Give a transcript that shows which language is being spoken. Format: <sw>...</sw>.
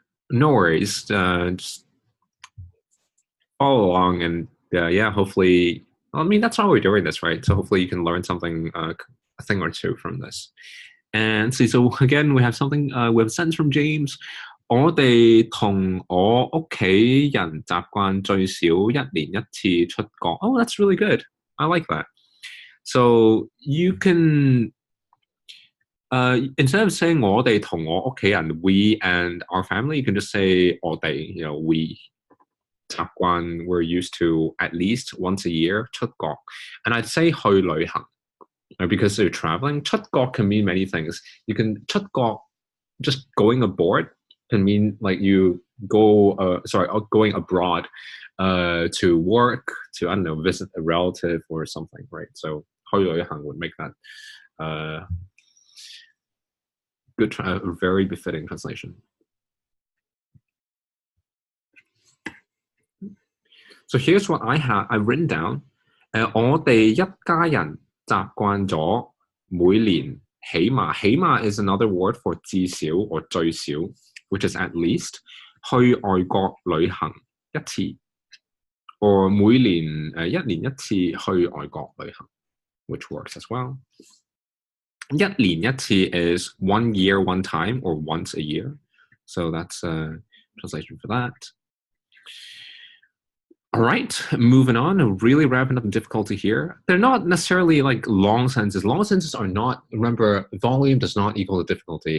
<en>No worries. Just follow along and yeah, hopefully, I mean, that's why we're doing this, right? So hopefully you can learn something, a thing or two from this. And see, so again, we have something, we have a sentence from James.</en> <zh>我哋同我屋企人習慣最少一年一次出國.</zh> <en>Oh, that's really good. I like that. So you can, instead of saying</en> <zh>我哋同我屋企人,</zh> <en>we and our family, you can just say 我哋, we. 習慣, we're used to at least once a year 出國. And I'd say 去旅行, because you're traveling. 出國 can mean many things. You can 出國, just going abroad can mean like you go, going abroad to work, to, I don't know, visit a relative or something, right? So 去旅行 would make that good, very befitting translation. So here's what I've written down.</en> <zh>我哋一家人習慣咗每年起碼</zh> <en>is another word for</en> <zh>至少 or 最少,</zh> <en>which is at least,</en> <zh>去外國旅行一次 or 每年一年一次去外國旅行,</zh> <en>which works as well.</en> <zh>一年一次</zh> <en>is 1 year, 1 time, or once a year. So that's a translation for that. All right, moving on, really wrapping up the difficulty here. They're not necessarily like long sentences. Long sentences are not, remember, volume does not equal the difficulty.</en>